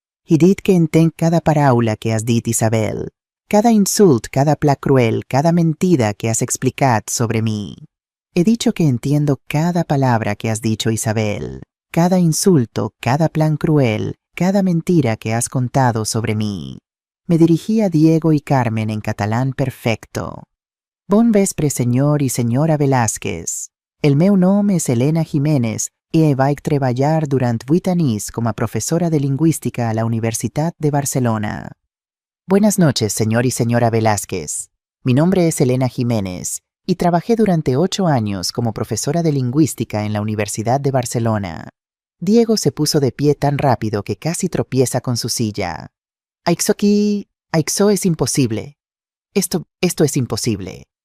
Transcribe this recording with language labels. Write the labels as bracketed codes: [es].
[ca] He dit que entenc cada paraula que has dit, Isabel. Cada insult, cada pla cruel, cada mentida que has explicat sobre mí. [es] He dicho que entiendo cada palabra que has dicho, Isabel. Cada insulto, cada plan cruel, cada mentira que has contado sobre mí. Me dirigí a Diego y Carmen en catalán perfecto. [ca] Bon vespre, senyor i senyora Velázquez. El meu nom és Elena Jiménez i vaig treballar durant 8 anys com a profesora de lingüística a la Universitat de Barcelona. [es] Buenas noches, señor y señora Velázquez. Mi nombre es Elena Jiménez y trabajé durante 8 años como profesora de lingüística en la Universidad de Barcelona. Diego se puso de pie tan rápido que casi tropieza con su silla. [ca] Aixo es imposible. [es] Esto es imposible.